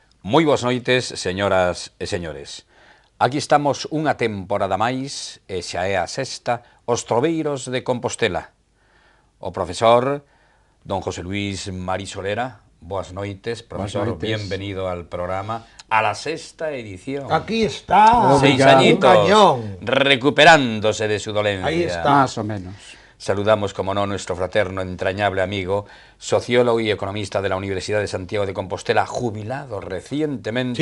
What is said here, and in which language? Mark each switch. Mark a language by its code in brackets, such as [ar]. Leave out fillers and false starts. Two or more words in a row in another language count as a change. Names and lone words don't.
[gl] Moi boas noites, señoras e señores. Aquí estamos unha temporada máis, e xa é a sexta, os Troveiros de Compostela. O profesor don José Luis Marisolera, boas noites, profesor, boas noites. [es] Bienvenido al programa, a la sexta edición. Aquí está, 6 añitos, cañón, recuperándose de su dolencia. Ahí está. Más o menos. Saludamos, como no, nuestro fraterno, entrañable amigo, sociólogo y economista de la Universidad de Santiago de Compostela, jubilado recientemente,